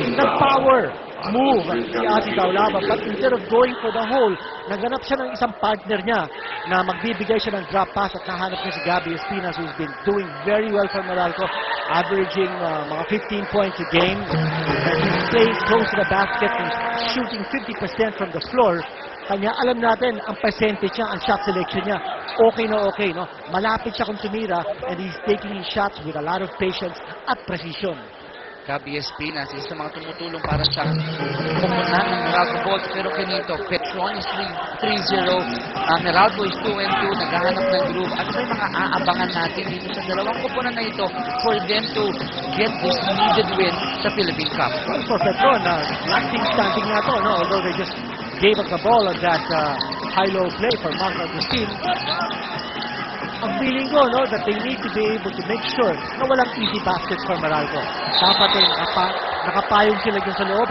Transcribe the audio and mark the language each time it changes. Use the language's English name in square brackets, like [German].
[Filipino] Nag-power move si Asi Taulava, [English] but instead of going for the hole, [Filipino] naganap siya ng isang partner niya na magbibigay siya ng drop pass at nahanap niya si Gabby Espinas, [English] who's been doing very well for Meralco, averaging [Filipino] mga 15 points a game. [English] And he's playing close to the basket and shooting 50% from the floor. [Filipino] Kanya alam natin ang percentage niya, ang shot selection niya. Okay na okay, no? Malapit siya kung tumira [English] and he's taking his shots with a lot of patience at precision. [Filipino] Gabby Espinas, isa sa mga tumutulong para sa kumunan ng Meralco Bolts. Pero kanito, [English] Petron is 3-0. Meralco is 2-2. [Filipino] Naghahanap ng groove. Ano ba yung mga aabangan natin dito sa dalawang kupunan na ito [English] for them to get this needed win [Filipino] sa Philippine Cup? [English] Well, for Petron, last team standing [Filipino] na to, no? [English] Although they just gave up the ball on that high-low play for Mark Agustin. [Filipino] Ang feeling ko, no, [English] that they need to be able to make sure [Filipino] na walang [English] easy baskets for Meralco. [Filipino] Dapat ay nakapayong sila dyan sa loob.